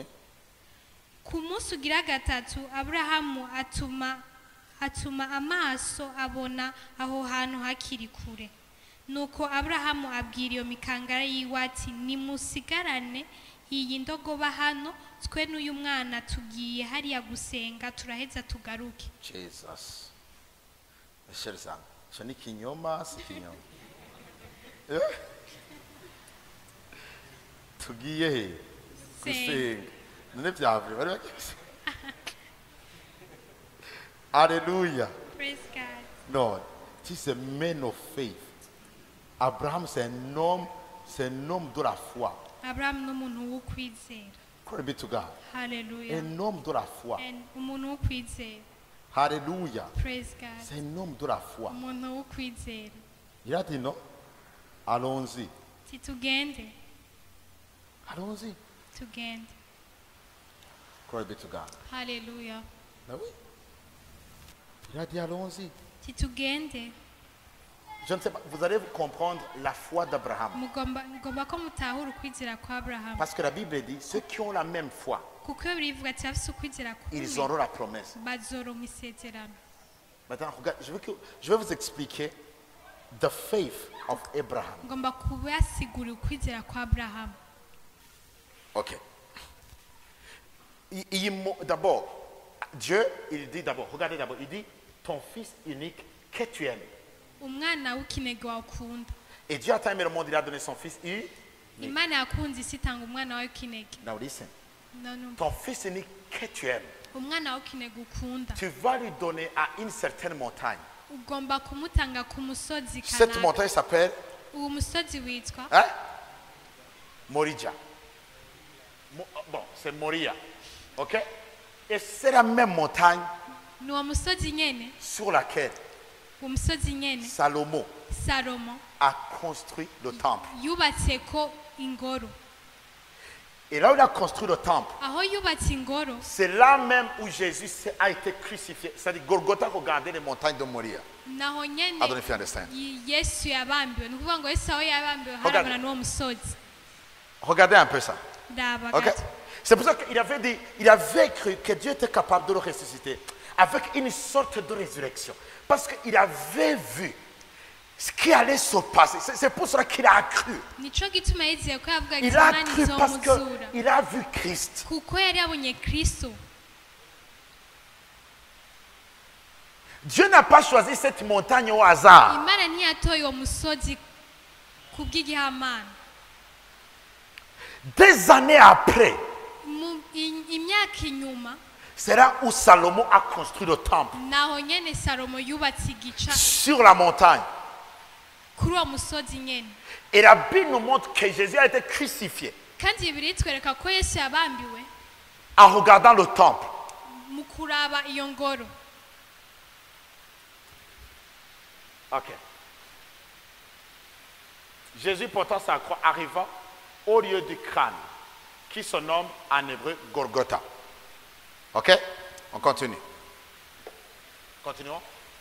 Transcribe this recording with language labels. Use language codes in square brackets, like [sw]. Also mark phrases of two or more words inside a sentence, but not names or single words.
[rn] Ku munsi ugira gatatu Aburahamu atuma amaso abona aho hantu hakiri kure. Nuko Aburahamu abwira iyo mikangara yiwe ati, nimusigarane iyi ndogoba hano, twe n'uyu mwana tugiye hariya gusenga, turaheza tugaruke. Jesus. [fr] Chers amis, ce n'est kinyoma, c'est kinyoma. [rn] Tugiye gusenga. None byavye bari bakise. Alléluia. [en] Praise God. [fr] Non, si c'est [en] man of faith. [fr] Abraham c'est un homme de la foi. [rn] Abraham n'umuntu wo kwizera. [en] Glory be to God. Hallelujah. [fr] Un homme de la foi. [rn] Umuntu wo kwizera. [fr] Alléluia. [en] Praise God. [fr] C'est un homme de la foi. [rn] Umuntu wo kwizera. [fr] Il a dit non. Allons-y. [rn] Tugende. [fr] Allons-y. [rn] Tugende. [en] Glory be to God. Hallelujah. [fr] Ben oui. Il a dit allons-y. [rn] Tugende. [fr] Je ne sais pas, vous allez comprendre la foi d'Abraham. [rn] Mugomba ko mutahura ukwizera kwa Abraham. [fr] Parce que la Bible dit, ceux qui ont la même foi, [rn] Kuko bivuga ati afise ukwizera kumwe. [fr] ils auront la promesse. [rn] Bazoronka isezerano. [fr] Maintenant, regarde, je vais vous expliquer [en] the faith of Abraham. [rn] Ngomba kubasigura ukwizera kwa Abraham. Ok. [fr] D'abord, Dieu, il dit d'abord, regardez d'abord, il dit, ton fils unique que tu aimes. [rn] Umwana w'ikinege wakunda. [fr] Et Dieu a tant aimé le monde, il a donné son fils unique. [rn] Imana yakunze isi itanga umwana wayo w'ikinege. [en] Now listen. No. [fr] Ton fils unique que tu aimes, [rn] Umwana w'ikinege ukunda. [fr] tu vas lui donner à une certaine montagne. [rn] Ugomba kumutanga ku musozi [fr] Cette [rn] kanaka. [fr] montagne s'appelle [rn] Uwo musozi witwa [fr] Morija. Bon, c'est Moria. Ok? Et c'est la même montagne [rn] ni uwo musozi nyene. [fr] sur laquelle [rn] Uwo musozi nyene [fr] Salomon [rn] Salomo [fr] a construit le temple. [rn] yubatseko ingoro. [fr] Et là où il a construit le temple, [rn] Aho yubatse ingoro [fr] c'est là même où Jésus a été crucifié. C'est-à-dire Golgotha, regardez les montagnes de Moria. [rn] naho nyene [en] I don't know if you understand. [rn] Yesu yabambiwe. Ni ukuvuga ngo Yesu aho yabambiwe [fr] Regarde. [rn] harabona n'uwo musozi. [fr] Regardez un peu ça. [rn] Ndaba Ok? gato. [fr] C'est pour ça qu'il avait dit, il avait cru que Dieu était capable de le ressusciter avec une sorte de résurrection. Parce qu'il avait vu ce qui allait se passer. C'est pour cela qu'il a cru. [rn] Nico gituma yizeye ko yavuga ati [fr] Il a [rn] Imana [fr] cru parce [rn] izomuzura. [fr] qu'il a vu Christ. [rn] Kuko yari yabonye Kristo. [fr] Dieu n'a pas choisi cette montagne au hasard. [rn] Imana ntiyatoye uwo musozi kubw'igihamana. [fr] Des années après, [rn] Imyaka inyuma [fr] c'est là où Salomon a construit le temple. [rn] naho nyene Salomo yubatse igica [fr] Sur la montagne. [rn] kuri uwo musozi nyene. [fr] Et la Bible nous montre que Jésus a été crucifié [rn] Kandi Bibiliya itwereka ko Yesu yabambiwe [fr] en regardant le temple. [rn] mu kuraba iyo ngoro. [fr] Ok. Jésus portant sa croix arriva au lieu du crâne, qui se nomme en hébreu Golgotha. Ok? On continue. Continuons.